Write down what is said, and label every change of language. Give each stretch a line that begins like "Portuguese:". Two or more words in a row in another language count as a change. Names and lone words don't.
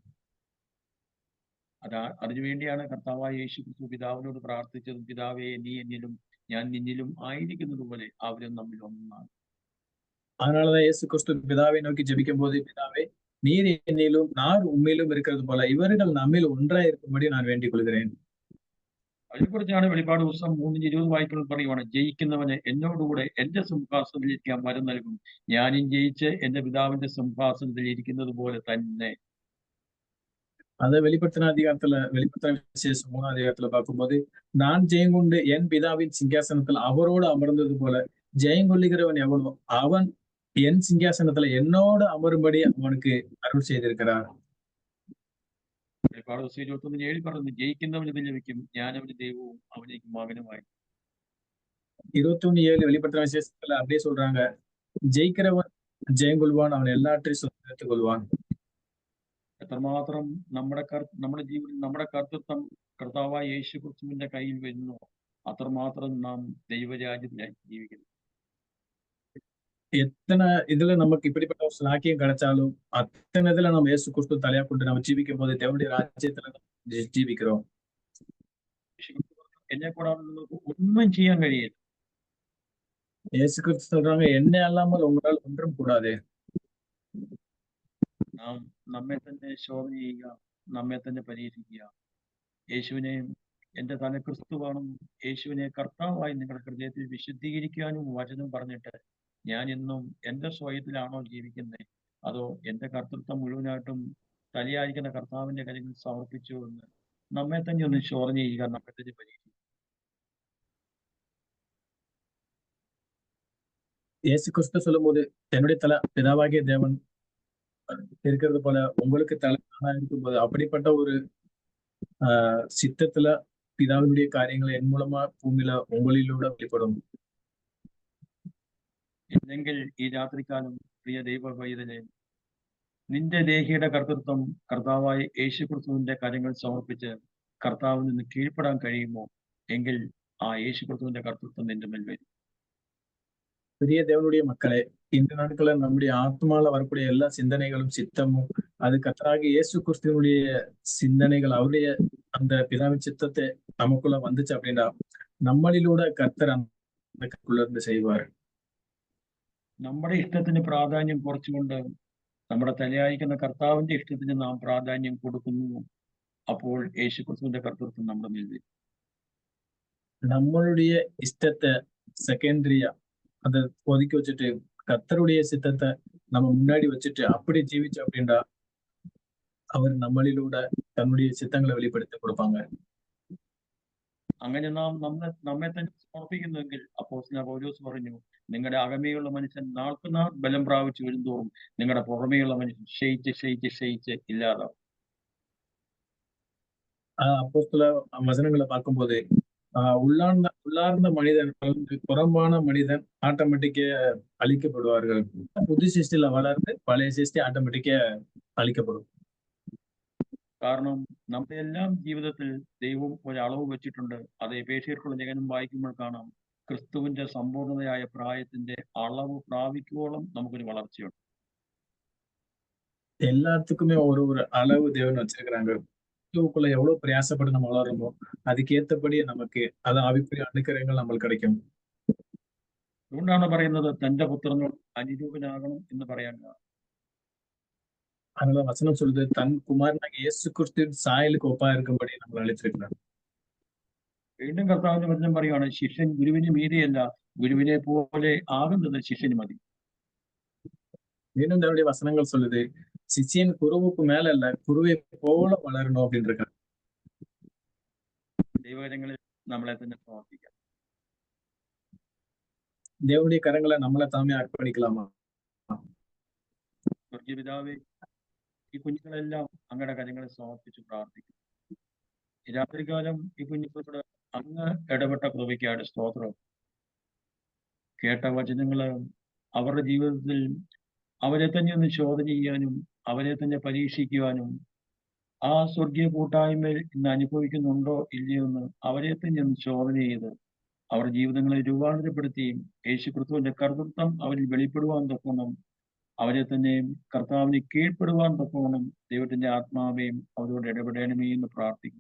Malayalam: അതിനുവേണ്ടിയാണ് കർത്താവായ യേശുക്രിസ്തു പിതാവിനോട് പ്രാർത്ഥിച്ചതും, പിതാവേ നീ എന്നിലും ഞാൻ നിന്നിലും ആയിരിക്കുന്നത് പോലെ അവരും നമ്മിൽ ഒന്നാണ്.
Tamil: அதனாலதான் இயேசு கிறிஸ்து பிதாவை நோக்கி ஜெபிக்கும்போது, பிதாவே நீர் என்னிலும் நான் உம்மிலும் இருக்கிறது போல இவர்கள் நம்மில் ஒன்றாய் இருக்கும்படி நான் வேண்டிக் கொள்கிறேன்.
Malayalam: അതിനെക്കുറിച്ചാണ് വെളിപ്പാട് പുസ്തകം 3:20 വായിക്കുമ്പോൾ പറയുവാണ്, ജയിക്കുന്നവന് എന്നോടുകൂടെ എന്റെ സിംഹാസനത്തിൽ ഇരിക്കാൻ വരം നൽകും. ഞാനും ജയിച്ച് എന്റെ പിതാവിന്റെ സിംഹാസനത്തിൽ ഇരിക്കുന്നത് പോലെ തന്നെ.
Tamil: அதை வெளிப்படுத்தின விசேஷம் 3ஆம் அதிகாரத்துல பார்க்கும்போது, நான் ஜெயங்கொண்டு என் பிதாவின் சிங்காசனத்தில் அவரோடு அமர்ந்தது போல ஜெயங்கொள்ளுகிறவன் எவனோ அவன் என் சிங்காசனத்துல என்னோடு அமரும்படி அவனுக்கு அருள் செய்திருக்கிறார்.
Malayalam: വെളിപ്പാട് പുസ്തകം 21:7 പറയുന്നു, ജയിക്കുന്നവന് ഇത് ലഭിക്കും, ഞാൻ അവന്റെ ദൈവവും അവനേക്ക് മകനുമായി.
Tamil: 21:7 வெளிப்படுத்தின விசேஷத்துல அப்படியே சொல்றாங்க, ஜெயிக்கிறவன் ஜெயங்கொள்வான், அவன் எல்லாற்றையும் சுதந்திரித்துக் கொள்வான்.
Malayalam: എത്രമാത്രം നമ്മുടെ ജീവിതത്തിൽ നമ്മുടെ കർത്തൃത്വം കർത്താവായ യേശുക്രിസ്തുവിന്റെ കയ്യിൽ വരുന്നു, അത്രമാത്രം നാം ദൈവരാജ്യത്തിലായി ജീവിക്കുന്നു.
Tamil: எத்தனை இதுல நமக்கு இப்படிப்பட்ட ஒரு சாக்கியம் கிடைச்சாலும், அத்தனை இதுல நம்ம இயேசு கிறிஸ்து தலையா கொண்டு நம்ம ஜீவிக்கும் போது தேவனுடைய ராஜ்யத்துல நம்ம ஜீவிக்கிறோம்.
Malayalam: എന്നെ കൂടാതെ നിങ്ങൾക്ക് ഒന്നും ചെയ്യാൻ കഴിയില്ല.
Tamil: இயேசு கிறிஸ்து சொல்றாங்க, என்ன அல்லாமல் உங்களால் ஒன்றும் கூடாது.
Malayalam: നാം നമ്മെ തന്നെ ശോധന ചെയ്യുക, നമ്മെ തന്നെ പരീക്ഷിക്കുക. യേശുവിനെ എന്റെ തല ക്രിസ്തുവാണെന്നും യേശുവിനെ കർത്താവായി നിങ്ങളുടെ ഹൃദയത്തിൽ വിശുദ്ധീകരിക്കാനും വചനം പറഞ്ഞിട്ട് ഞാൻ ഇന്നും എന്റെ സ്വയത്തിലാണോ ജീവിക്കുന്നത്, അതോ എന്റെ കർത്തൃത്വം മുഴുവനായിട്ടും തലയായിരിക്കുന്ന കർത്താവിന്റെ കരങ്ങളിൽ സമർപ്പിച്ചു എന്ന് നമ്മെ തന്നെ ഒന്ന് ശോധന ചെയ്യുക, നമ്മെ തന്നെ പരീക്ഷിക്കുക.
Tamil: இயேசு கிறிஸ்து சொல்லும்போது, என்னுடைய தலை பிதாவாகிய தேவன் இருக்கிறது போல உங்களுக்கு தலை நானா இருக்கும்போது, அப்படிப்பட்ட ஒரு சித்தத்துல பிதாவினுடைய காரியங்களை என் மூலமா பூமியில உங்களிலூടെ வெளிப்படும்.
Malayalam: ഇല്ലെങ്കിൽ ഈ രാത്രികാലം പ്രിയ ദൈവ പൈതലെ, നിന്റെ ദേഹിയുടെ കർത്തൃത്വം കർത്താവായ യേശുക്രിസ്തുവിന്റെ കരങ്ങൾ സമർപ്പിച്ച് കർത്താവിൽ നിന്ന് കീഴ്പ്പെടാൻ കഴിയുമോ? എങ്കിൽ ആ യേശുക്രിസ്തുവിന്റെ കർത്തൃത്വം നിന്റെ മേൽ വരും.
Tamil: பெரிய தேவனுடைய மக்களே, இந்த நாட்கள்ல நம்முடைய ஆத்மால வரக்கூடிய எல்லா சிந்தனைகளும் சித்தமும் அது கர்த்தராகிய இயேசு கிறிஸ்துவினுடைய சிந்தனைகள், அவருடைய அந்த பிதாவின் சித்தத்தை நமக்குள்ள வந்துச்சு அப்படின்னா, நம்மளிலூടെ கர்த்தர் அந்த இருந்து செய்வார்.
Malayalam: നമ്മുടെ ഇഷ്ടത്തിന് പ്രാധാന്യം കുറച്ചുകൊണ്ട് നമ്മുടെ തലയായിരിക്കുന്ന കർത്താവിന്റെ ഇഷ്ടത്തിന് നാം പ്രാധാന്യം കൊടുക്കുന്നു, അപ്പോൾ യേശുക്രിസ്തുവിന്റെ കർത്തൃത്വം നമ്മുടെ മേൽ വരും.
Tamil: நம்மளுடைய இஷ்டத்தை செகண்டரியா அதை ஒதுக்கி வச்சுட்டு கர்த்தருடைய சித்தத்தை நம்ம முன்னாடி வச்சுட்டு அப்படி ஜீவிச்சோம் அப்படின்னா அவர் நம்மளிലൂടെ தன்னுடைய சித்தங்களை வெளிப்படுத்தி கொடுப்பாங்க.
Malayalam: അങ്ങനെ നാം നമ്മെ തന്നെ സമർപ്പിക്കുന്നുവെങ്കിൽ അപ്പോസ്തലനായ പൗലോസ് പറഞ്ഞു, നിങ്ങളുടെ അകമേയുള്ള മനുഷ്യൻ നാൾക്കുനാൾ ബലം പ്രാപിച്ചു വരുന്തോറും നിങ്ങളുടെ പുറമേയുള്ള മനുഷ്യൻ ക്ഷയിച്ച് ഇല്ലാതാവും.
Tamil: அப்போஸ்தல வசனங்களை பார்க்கும்போது உள்ளார்ந்த மனிதன் புறம்பான மனிதன் ஆட்டோமேட்டிக்கா அழிக்கப்படுவார்கள். புது சிருஷ்டியில வளர்ந்து பழைய சிருஷ்டி ஆட்டோமேட்டிக்கா അழிക്കപ്പെടും.
Malayalam: കാരണം നമ്മുടെ എല്ലാം ജീവിതത്തിൽ ദൈവം ഒരളവ് വെച്ചിട്ടുണ്ട്. അത് എഫേസ്യർക്കുള്ള ലേഖനം വായിക്കുമ്പോൾ കാണാം, ക്രിസ്തുവിന്റെ സമ്പൂർണ്ണതയായ പ്രായത്തിന്റെ അളവ് പ്രാപിക്കുവോളം നമുക്കൊരു വളർച്ചയുണ്ട്.
Tamil: எல்லாத்துக்குமே ஒரு அளவு தேவன் வச்சிருக்கிறாங்க. கிறிஸ்துவுக்குள்ள எவ்வளவு பிரயாசப்பட்டு நம்ம வளருமோ அதுக்கேற்றபடி நமக்கு அது ஆவிக்குரிய அனுக்கிரகங்கள் நம்மளுக்கு கிடைக்கும்.
Malayalam: അതുകൊണ്ടാണ് പറയുന്നത് തന്റെ പുത്രനോട് അനുരൂപനാകണം എന്ന് പറയാൻ കാരണം.
Tamil: அதனால வசனம் சொல்லுது தன் குமாரனாக இயேசு கிறிஸ்துவின் சாயலுக்கு ஒப்பா இருக்கும்படி
Malayalam: നമ്മൾ അളിച്ചിരിക്കുന്നത്. വീണ്ടും കർത്താവിന്റെ വചനം പറയുകയാണ്, ശിഷ്യൻ ഗുരുവിന് മീതെയല്ല, ഗുരുവിനെ പോലെ ആകുന്നത് ശിഷ്യന് മതി.
Tamil: மீண்டும் தேவனுடைய வசனங்கள் சொல்லுது, சிஷ்யன் குருவுக்கு மேல இல்ல, குருவை போல வளரணும் அப்படின்னு இருக்காங்க.
Malayalam: ദൈവകരങ്ങളിൽ നമ്മളെ തന്നെ സമർപ്പിക്കാം.
Tamil: தேவனுடைய கரங்களை நம்மளை தாமே அர்ப்பணிக்கலாமா?
Malayalam: സ്വർഗീയ പിതാവേ, ഈ കുഞ്ഞുങ്ങളെല്ലാം അങ്ങയുടെ കരങ്ങളെ സമർപ്പിച്ച് പ്രാർത്ഥിക്കും. രാത്രികാലം ഈ കുഞ്ഞുങ്ങളോട് അങ്ങ് ഇടപെട്ട കൃപയ്ക്കാണ് സ്തോത്രം. കേട്ട വചനങ്ങള് അവരുടെ ജീവിതത്തിൽ അവരെ തന്നെ ഒന്ന് ശോധന ചെയ്യാനും അവരെ തന്നെ പരീക്ഷിക്കുവാനും ആ സ്വർഗീയ കൂട്ടായ്മയിൽ ഇന്ന് അനുഭവിക്കുന്നുണ്ടോ ഇല്ലയോ എന്ന് അവരെ തന്നെ ഒന്ന് ശോധന ചെയ്ത് അവരുടെ ജീവിതങ്ങളെ രൂപാന്തരപ്പെടുത്തിയും യേശുക്രിസ്തുവിന്റെ കർത്തൃത്വം അവരിൽ വെളിപ്പെടുവാൻ തക്കവണ്ണം അവരെ തന്നെ കർത്താവിനെ കീഴ്പ്പെടുവാൻ തക്കവണ്ണം ദൈവത്തിന്റെ ആത്മാവേയും അവരോട് ഇടപെടണമേ എന്ന് പ്രാർത്ഥിക്കുന്നു.